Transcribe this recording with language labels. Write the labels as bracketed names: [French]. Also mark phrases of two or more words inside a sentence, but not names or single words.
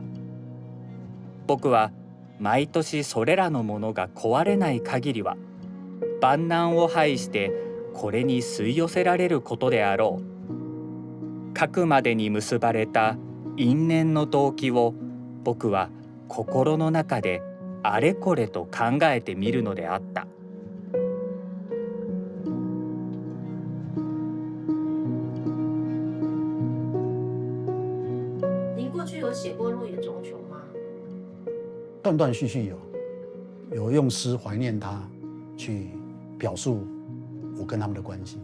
[Japanese] 僕は毎年それらのものが壊れない限りは万難を排してこれに吸い寄せられることであろう。核までに結ばれた因縁の動機を僕は心の中であれこれと考えてみるのであった。 [Chinese] 您过去有写过鹿野中雄吗？断断续续有用诗怀念他，去表述我跟他们的关系。